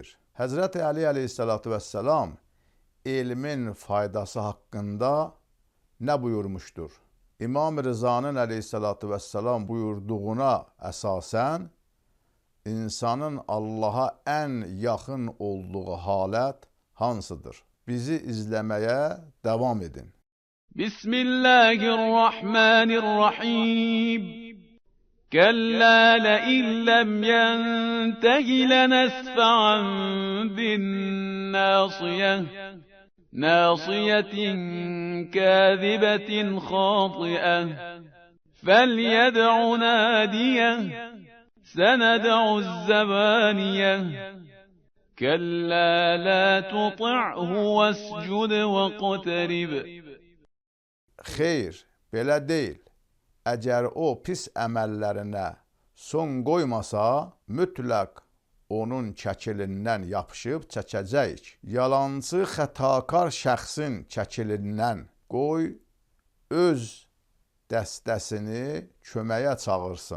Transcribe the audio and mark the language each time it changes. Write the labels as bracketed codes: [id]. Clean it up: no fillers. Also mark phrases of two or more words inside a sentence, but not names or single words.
[az] Həzrəti Əli [ar] عليه الصلاة والسلام [az] elmin faydası haqqında nə buyurmuşdur? İmam Rızanın [ar] عليه الصلاة والسلام [az] buyurduğuna əsasən insanın Allaha ən yaxın olduğu halət hansıdır? Bizi izləməyə davam edin. [ar] Bismillahirrahmanirrahim. كلا لئن لم ينته لنسفعا بالناصية ناصية كاذبة خاطئة فليدع ناديه سندع الزبانية كلا لا تطعه واسجد واقترب. [az] Xeyr, belə deyil. Əgər o pis əməllərinə son qoymasa, mütləq onun çəkilindən yapışıb çəkəcəyik. Yalançı, xətakar şəxsin çəkilindən qoy öz dəstəsini köməyə çağırsın.